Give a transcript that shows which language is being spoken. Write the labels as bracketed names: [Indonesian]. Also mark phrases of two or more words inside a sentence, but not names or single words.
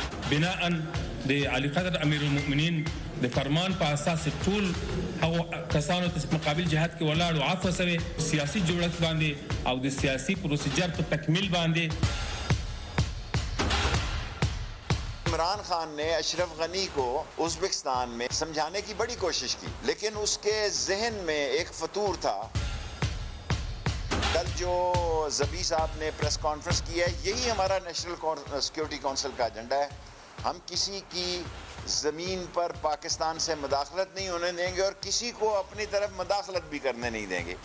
[Pashto] بناء د علي قدر امیر المؤمنین د فرمان په اساس ټول هغه کسانو ته مقابل جهاد کې ولاړ او عفو سره سیاسي جوړښت باندې او د سیاسي پروسیجر په تکمیل باندې [Urdu] عمران خان نے اشرف غنی کو ازبکستان میں سمجھانے کی بڑی کوشش کی لیکن اس کے ذہن میں ایک فطور تھا. کل جو زبی صاحب نے [English] press conference [Urdu] کی ہے یہی ہمارا [English] national security council [Urdu] کا ایجنڈا ہے. ہم کسی کی زمین پر پاکستان سے مداخلت نہیں ہونے دیں گے اور کسی کو اپنی طرف مداخلت بھی کرنے نہیں دیں گے.